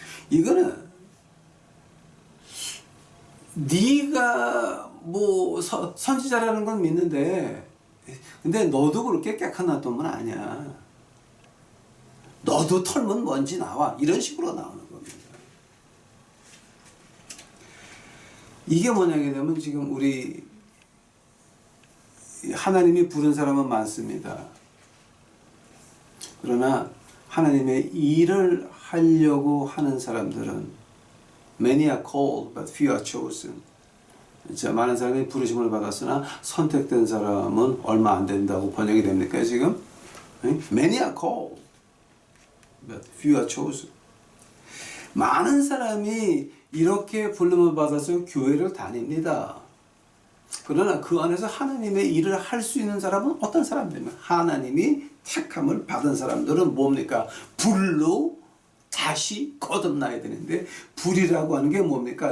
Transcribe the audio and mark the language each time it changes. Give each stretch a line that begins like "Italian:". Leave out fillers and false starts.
Korean: 이거는 네가 뭐 선지자라는 건 믿는데 근데 너도 그렇게 깨끗한 놈은 아니야. 너도 털면 먼지 나와. 이런 식으로 나오는 겁니다. 이게 뭐냐게 되면 지금 우리 하나님이 부른 사람은 많습니다. 그러나 하나님의 일을 하려고 하는 사람들은
English: Many are called, but few are chosen.
Korean: 자, 많은 사람이 부르심을 받았으나 선택된 사람은 얼마 안 된다고 번역이 됩니까 지금?
English: Many are called, but few are chosen.
Korean: 많은 사람이 이렇게 부름을 받아서 교회를 다닙니다. 그러나 그 안에서 하나님의 일을 할 수 있는 사람은 어떤 사람들이면 하나님이 택함을 받은 사람들은 뭡니까? 불로 다시 거듭나야 되는데 불이라고 하는 게 뭡니까?